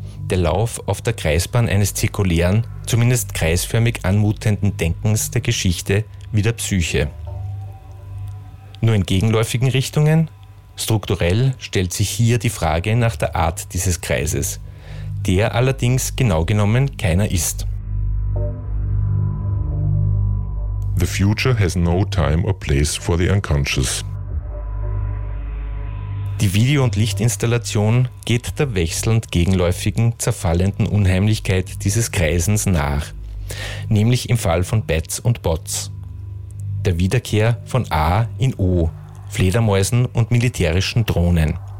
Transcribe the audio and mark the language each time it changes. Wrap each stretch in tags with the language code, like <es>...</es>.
<de>Der Lauf auf der Kreisbahn eines zirkulären, zumindest kreisförmig anmutenden Denkens der Geschichte wie der Psyche. Nur in gegenläufigen Richtungen? Strukturell stellt sich hier die Frage nach der Art dieses Kreises, der allerdings genau genommen keiner ist.</de> <en>The future has no time or place for the unconscious.</en> <de>Die Video- und Lichtinstallation geht der wechselnd gegenläufigen, zerfallenden Unheimlichkeit dieses Kreisens nach, nämlich im Fall von Bats und Bots. Der Wiederkehr von A in O, Fledermäusen und militärischen Drohnen.</de>